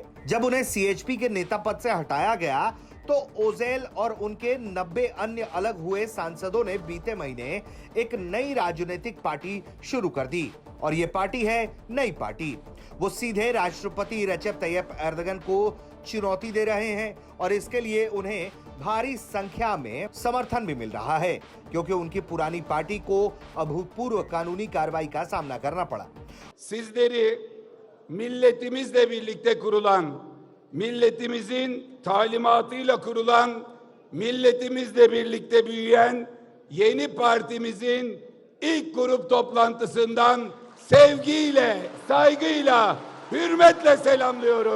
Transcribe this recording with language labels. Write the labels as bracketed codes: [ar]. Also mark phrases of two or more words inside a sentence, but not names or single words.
[hi] जब उन्हें सीएचपी के नेता पद से हटाया गया तो ओजेल और उनके 90 अन्य अलग हुए सांसदों ने बीते महीने एक नई राजनीतिक पार्टी शुरू कर दी, और ये पार्टी है नई पार्टी। वो सीधे राष्ट्रपति रेसेप तैयप एर्दोगन को चुनौती दे रहे हैं, और इसके लिए उन्हें भारी संख्या में समर्थन भी मिल रहा है, क्योंकि उनकी पुरानी पार्टी को अभूतपूर्व कानूनी कार्रवाई का सामना करना पड़ा। [tr] Sizleri milletimizle birlikte kurulan, milletimizin talimatıyla kurulan, milletimizle birlikte büyüyen yeni partimizin ilk grup toplantısından sevgiyle, saygıyla, hürmetle selamlıyorum.